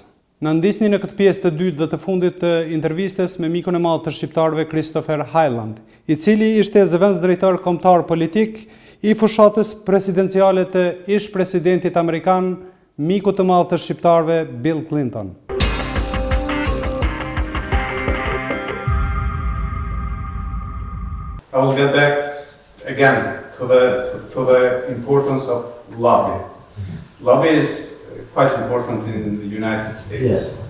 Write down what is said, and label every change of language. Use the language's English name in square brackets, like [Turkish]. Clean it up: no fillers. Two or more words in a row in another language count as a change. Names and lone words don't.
[Albanian] Na ndisni në këtë pjesë të dytë dhe të fundit të intervistës me mikun e madh të shqiptarëve Hyland, I cili ishte zëvendës Drejtori Kombëtar Politik I Fushatës presidenciale të ish presidentit amerikan, miku të madh të shqiptarëve Bill Clinton. [English] I will get back again to the importance of lobby. Lobby is quite important in the United States. Yes.